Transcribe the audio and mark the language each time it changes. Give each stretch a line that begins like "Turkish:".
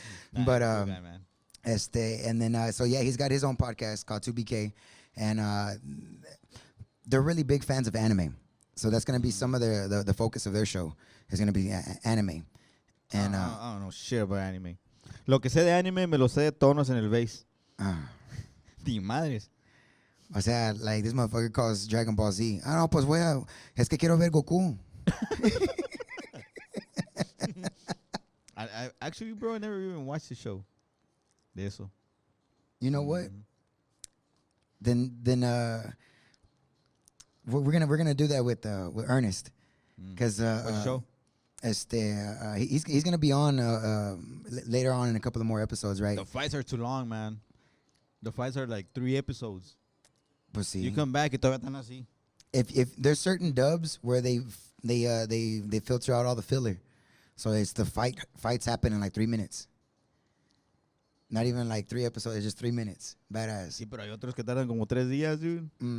English: But guy, man. and then so yeah, he's got his own podcast called 2BK, and they're really big fans of anime. So that's gonna be some of the focus of their show is gonna be anime. And I don't know shit about anime.
Spanish: Lo que sé de anime me lo sé de tonos en el bass. Di madres. O sea,
English: like this motherfucker calls Dragon Ball Z.
Spanish: Ah, no, pues es que quiero ver Goku.
English: I actually, bro, I never even watched the show.
Spanish: De eso.
English: You know what? Then we're gonna do that with Ernest, because What show? He's gonna be on later on in a couple of more episodes, right? The fights are too long, man. The fights are like 3 episodes. But see, You come back
Spanish: y todavía están así.
English: if there's certain dubs where they filter out all the filler, so it's the fights happen in like 3 minutes. Not even like 3 episodes, it's just 3 minutes. Badass.
Spanish: Sí, pero hay otros que tardan como 3 días, dude.